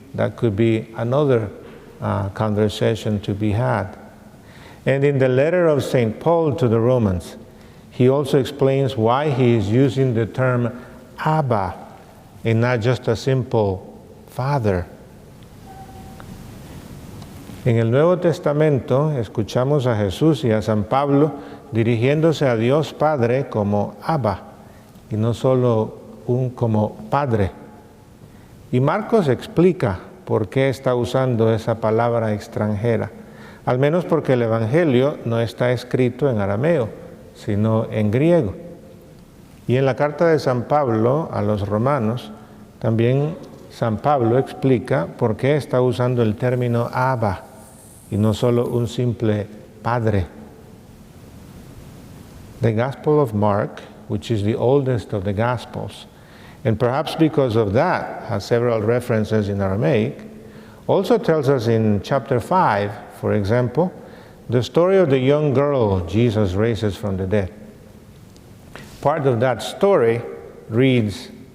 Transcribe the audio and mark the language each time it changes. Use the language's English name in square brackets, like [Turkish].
[English] That could be another conversation to be had. And in the letter of St. Paul to the Romans, he also explains why he is using the term Abba and not just a simple Father. [Spanish] En el Nuevo Testamento escuchamos a Jesús y a San Pablo dirigiéndose a Dios Padre como Abba y no solo como Padre. Y Marcos explica por qué está usando esa palabra extranjera, al menos porque el Evangelio no está escrito en arameo, sino en griego. Y en la carta de San Pablo a los romanos, también San Pablo explica por qué está usando el término Abba y no solo un simple Padre. [English] The Gospel of Mark, which is the oldest of the Gospels, and perhaps because of that has several references in Aramaic, also tells us in chapter 5, for example, the story of the young girl Jesus raises from the dead. Part of that story reads,